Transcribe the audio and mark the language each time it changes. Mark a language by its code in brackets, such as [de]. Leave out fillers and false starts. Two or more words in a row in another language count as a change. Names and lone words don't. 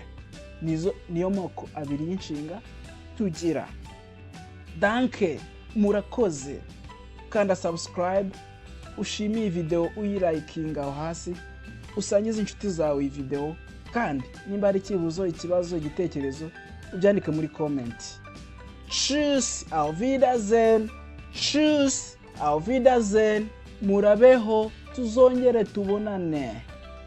[rw] Niyo moko abiri y'inshinga tugira. Danke, murakoze. Kanda subscribe, ushimiye video uyilikinga aho hasi, usangize inshuti zawe iyi video, kandi nimba ari ikibazo, igitekerezo ubyandike muri comment. [de] Tschüss, auf Wiedersehen. Tschüss, auf Wiedersehen. [rw] Murabeho, tuzongere tubonane.